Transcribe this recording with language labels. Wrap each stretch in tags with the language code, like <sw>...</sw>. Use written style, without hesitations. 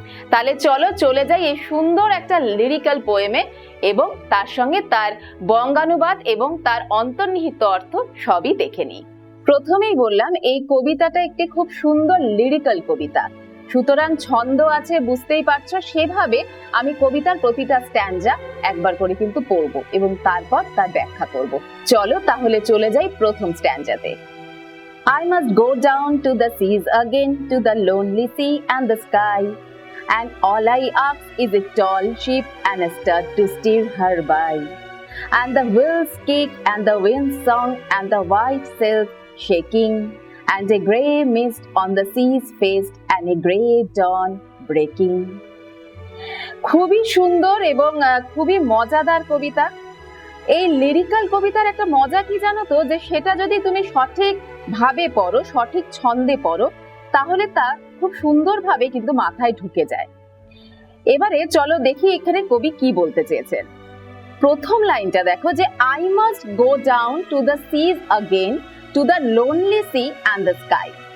<bn>তাহলে চলো চলে যাই এই সুন্দর একটা লিরিক্যাল পোয়েমে এবং তার সঙ্গে তার বঙ্গানুবাদ এবং তার অন্তর্নিহিত অর্থ সবই দেখে নিই। প্রথমেই বললাম এই কবিতাটা একটি খুব সুন্দর লিরিক্যাল কবিতা, সুতরাং ছন্দ আছে, বুঝতেই পারছো। সেভাবে আমি কবিতার প্রতিটা স্ট্যান্জা একবার করে কিন্তু পড়বো এবং তারপর তার ব্যাখ্যা করব। চলো তাহলে চলে যাই প্রথম স্ট্যান্জাতে।</bn> <en>I must go down to the seas again, to the lonely sea and the sky, and all I ask is a tall ship and a stud to steer her by, and the wheels kick and the wind song and the white sails shaking, and a grey mist on the sea's face and a grey dawn breaking.</en> <bn>খুবই সুন্দর এবং খুবই মজাদার কবিতা। এই lyrical কবিতার একটা মজা কি জানো তো, যে সেটা যদি তুমি সঠিক ভাবে পড়ো, সঠিক ছন্দে পড়ো, তাহলে তা খুব সুন্দরভাবে কিন্তু মাথায় ঢুকে যায়। এবারে চলো দেখি এখানে কবি কি বলতে চেয়েছেন। প্রথম লাইনটা দেখো যে</bn> <en>I must go down to the seas again, to the lonely sea and the sky.</en>